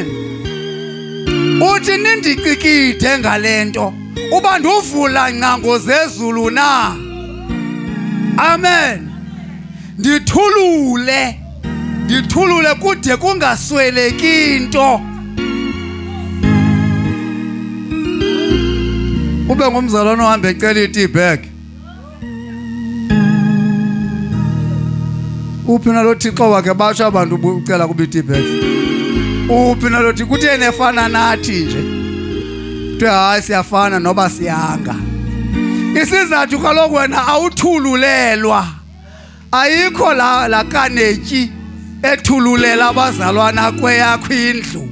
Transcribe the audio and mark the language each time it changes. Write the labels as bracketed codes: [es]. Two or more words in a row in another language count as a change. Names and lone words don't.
[xh] Uthi nindicikide ngalento uba nduvula ngcango zezulu na. Amen. Ndithulule kude kungasweleki into. Ube ngumzalwane ohamba ecela i-tea bag. Uphi nalo Thixo wakhe batsho abantu ucela kuba i-tea bag. Uphi nalo Thixo kutheni efana nathi nje. Kuthiwe hayi siyafana noba siyanga. Isizathu kaloku wena awuthululelwa. Ayikho la kanetyi ethululela abazalwana kweyakho indlu.